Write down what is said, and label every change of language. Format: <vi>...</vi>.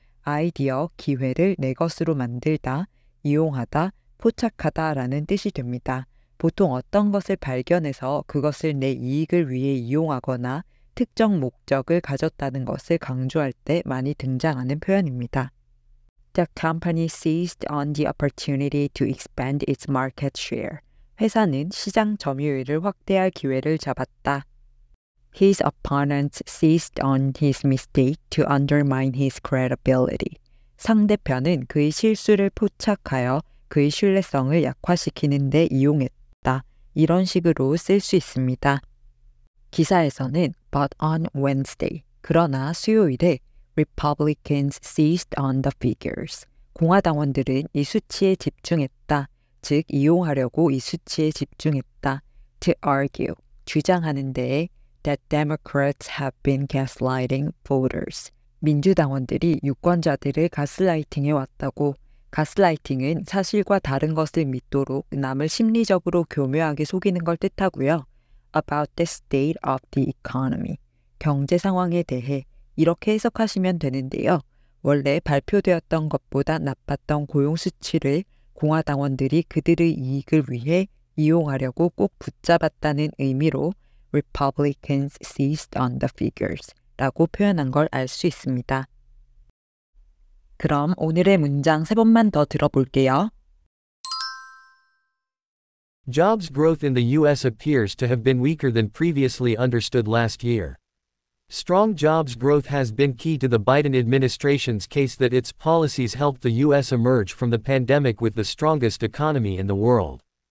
<ko>아이디어, 기회를 내 것으로 만들다, 이용하다, 포착하다 라는 뜻이 됩니다. 보통 어떤 것을 발견해서 그것을 내 이익을 위해 이용하거나 특정 목적을 가졌다는 것을 강조할 때 많이 등장하는 표현입니다.</ko> <en>The company seized on the opportunity to expand its market share.</en> <ko>회사는 시장 점유율을 확대할 기회를 잡았다.</ko> <en>His opponents seized on his mistake to undermine his credibility.</en> <ko>상대편은 그의 실수를 포착하여 그의 신뢰성을 약화시키는 데 이용했다. 이런 식으로 쓸 수 있습니다. 기사에서는</ko> <en>but on Wednesday,</en> <ko>그러나 수요일에</ko> <en>Republicans seized on the figures.</en> <ko>공화당원들은 이 수치에 집중했다. 즉 이용하려고 이 수치에 집중했다.</ko> <en>To argue,</en> <ko>주장하는 데에</ko> <en>that Democrats have been gaslighting voters.</en> <ko>민주당원들이 유권자들을 가스라이팅해 왔다고. 가스라이팅은 사실과 다른 것을 믿도록 남을 심리적으로 교묘하게 속이는 걸 뜻하고요.</ko> <en>About the state of the economy.</en> <ko>경제 상황에 대해 이렇게 해석하시면 되는데요. 원래 발표되었던 것보다 나빴던 고용 수치를 공화당원들이 그들의 이익을 위해 이용하려고 꼭 붙잡았다는 의미로</ko> <en>Republicans seized on the figures</en> <ko>라고 표현한 걸 알 수 있습니다. 그럼 오늘의 문장 3번만 더 들어볼게요.</ko> <en>Jobs growth in the U.S. appears to have been weaker than previously understood last year. Strong jobs growth has been key to the Biden administration's case that its policies helped the U.S. emerge from the pandemic with the strongest economy in the world.</en>